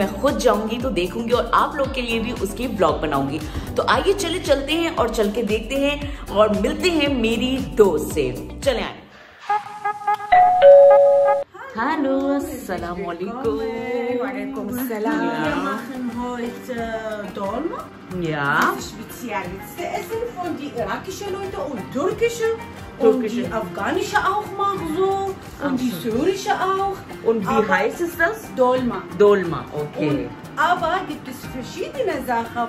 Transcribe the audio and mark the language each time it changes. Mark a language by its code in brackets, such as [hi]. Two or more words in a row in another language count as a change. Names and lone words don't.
[hi] मैं खुद जाऊंगी तो देखूंगी और आप लोग के लिए भी उसकी व्लॉग बनाऊंगी। तो आइए चलते हैं और चल के देखते हैं और मिलते हैं मेरी दोस्त से। चले आए। [de] Hallo, [ar] السلام عليكم. وعليكم السلام. [de] Wir machen heute Dolma. Ja. Das ist spezielles Essen von die irakischen Leute und türkische. Und die afghanische auch mal so. Und die syrische auch. Und wie heißt es das? Dolma. Dolma, okay. Aber gibt es verschiedene Sachen.